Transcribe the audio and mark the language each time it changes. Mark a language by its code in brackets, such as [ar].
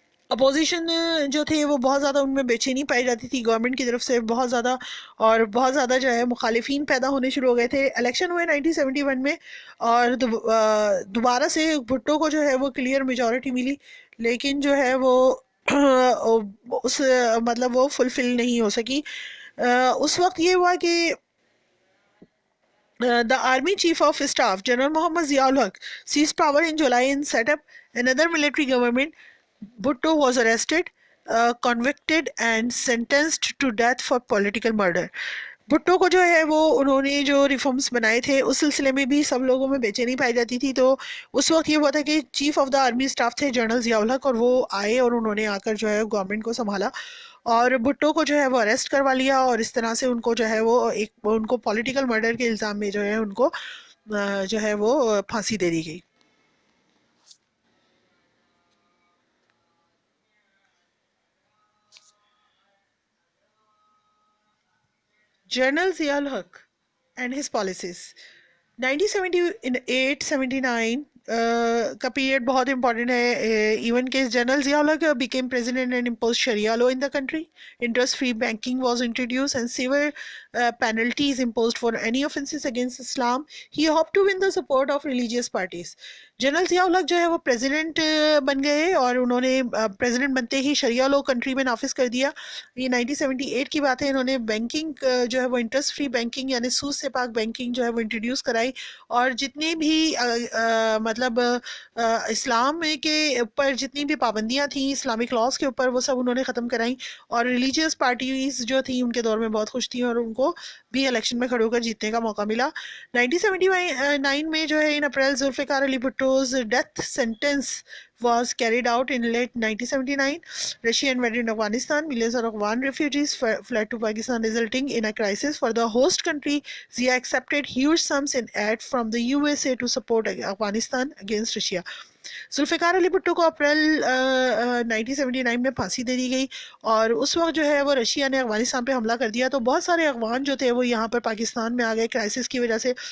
[ur] Opposition جو تھے وہ بہت زیادہ ان میں بے چینی پائی جاتی تھی گورنمنٹ کی طرف سے، بہت زیادہ، اور بہت زیادہ جو ہے مخالفین پیدا ہونے شروع ہو گئے تھے. الیکشن ہوئے 1971 میں اور دوبارہ سے بھٹو کو جو ہے وہ کلیئر میجورٹی ملی، لیکن جو ہے وہ اس مطلب وہ فلفل نہیں ہو سکی. اس وقت یہ ہوا کہ [en] the army chief of staff General Muhammad Ziaul Haq seized power in July and set up another military government. Bhutto was arrested, convicted and sentenced to death for political murder. [ur] Bhutto کو جو ہے وہ انہوں نے جو ریفارمز بنائے تھے اس سلسلے میں بھی سب لوگوں میں بے چینی پائی جاتی تھی. تو اس وقت یہ ہوا تھا کہ chief of the army staff تھے جنرل ضیاء الحق، اور وہ آئے اور انہوں نے آ کر جو ہے گورنمنٹ کو سنبھالا اور بھٹو کو جو ہے وہ اریسٹ کروا لیا، اور اس طرح سے ان کو جو ہے وہ ان کو پولیٹیکل مرڈر کے الزام میں جو ہے ان کو جو ہے وہ پھانسی دے دی گئی. General Zia ul Haq and his policies. 1978-79 کا پیریڈ بہت امپورٹنٹ ہے. [en] Even کہ general Zia ul Haq became president and imposed Sharia law in the country. Interest-free banking was introduced and severe penalties imposed for any offenses against Islam. He hoped to win the support of religious parties. [ur] General Zia الحق جو ہے وہ president بن گئے اور انہوں نے president بنتے ہی شریعہ لو country میں نافذ کر دیا. یہ 1978 کی بات ہے. انہوں نے بینکنگ جو ہے وہ انٹرسٹ فری بینکنگ یعنی سود سے پاک بینکنگ جو ہے وہ انٹروڈیوس کرائی، اور جتنی بھی مطلب اسلام کے اوپر جتنی بھی پابندیاں تھیں اسلامک لاز کے اوپر وہ سب انہوں نے ختم کرائیں. اور ریلیجیس پارٹیز جو تھیں ان کے دور میں بہت خوش تھیں اور ان کو بھی الیکشن میں کھڑے ہو کر جیتنے کا موقع ملا. [en] 1979 [ur] میں جو ہے [en] In April Zulfikar Ali Bhutto's death sentence was carried out in late 1979. Russia invaded Afghanistan. Millions of Afghan refugees fled to Pakistan, resulting in a crisis for the host country. Zia accepted huge sums in aid from the USA to support Afghanistan against Russia. [ur] Zulfiqar Ali Bhutto کو April 1979 میں پھانسی دے دی گئی، اور اس وقت جو ہے وہ Russia نے افغانستان پہ حملہ کر دیا تو بہت سارے افغان جو تھے وہ یہاں پر پاکستان میں آ گئے کرائسس کی وجہ سے.